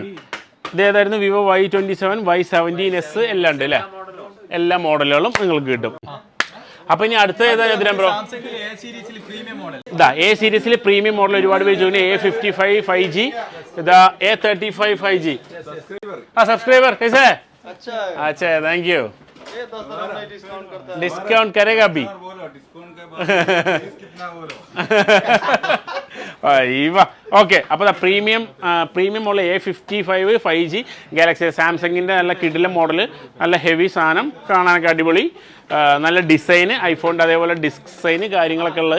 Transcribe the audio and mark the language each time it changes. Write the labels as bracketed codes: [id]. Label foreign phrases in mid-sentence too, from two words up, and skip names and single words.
[ml] ഇത് ഏതായിരുന്നു? വിവോ Y27 Y17s എല്ലാം ഉണ്ട് അല്ലേ? എല്ലാ മോഡലുകളും നിങ്ങൾക്ക് കിട്ടും. അപ്പൊ ഇനി അടുത്ത ഏതാ ബ്രോ? ഇതാ എ സീരീസിൽ പ്രീമിയം മോഡൽ ഒരുപാട് പേര് ചോദിക്കുന്നത് A55 5G, ഇതാ A35 5G. ആ സബ്സ്ക്രൈബർ [hi] कैसे? अच्छा [en] thank you. [hi] डिस्काउंट करेगा अभी? [ml] ഓക്കെ. അപ്പോൾ പ്രീമിയം മോഡൽ A55 5G ഗാലക്സി സാംസങ്ങിൻ്റെ നല്ല കിടിലൻ മോഡൽ, നല്ല ഹെവി സാധനം, കാണാനൊക്കെ അടിപൊളി, നല്ല ഡിസൈന്, ഐഫോണിൻ്റെ അതേപോലെ ഡിസൈന് കാര്യങ്ങളൊക്കെ ഉള്ളത്.